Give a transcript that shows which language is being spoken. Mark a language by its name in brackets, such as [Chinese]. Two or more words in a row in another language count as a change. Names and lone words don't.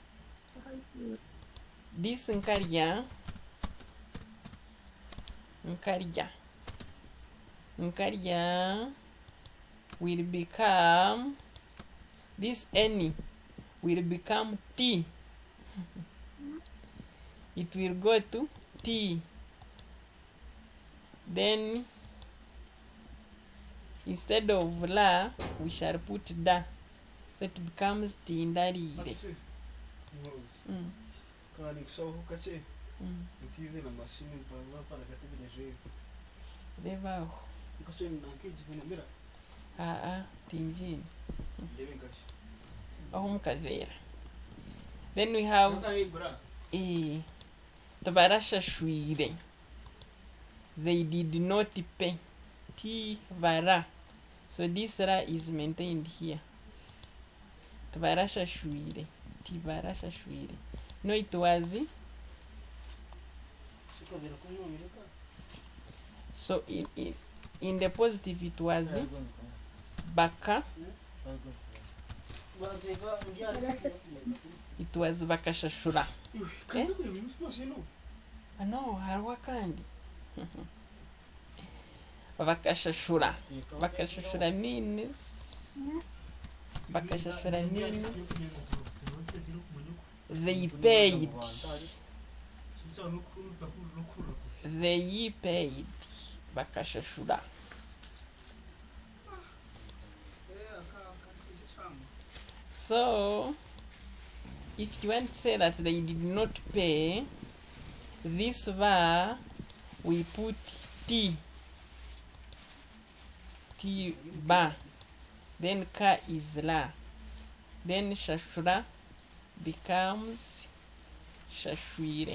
[English] This nkarja will become, this any will become t. It will go to t. Then instead of la we shall put da, so it becomes tindarire. [Kinyarwanda] Devaho tinjini aho mukavera. [English] Then we have tabarashashwire. They did not pay. [Kinyarwanda] Ti vara. [English] So this ra is maintained here. [Kinyarwanda] Tabarashashwire. Ti varashashwire. [English] No, it was. So in the positive it was baka. It was bakashashura. [Kinyarwanda] No, harwa kandi. [English] Bakashashura. Bakashashura means they paid. They paid. [Kinyarwanda] Bakashashura. [English] So if you want to say that they did not pay, this va we put t ba, then ka is la, then shashura becomes shashwire.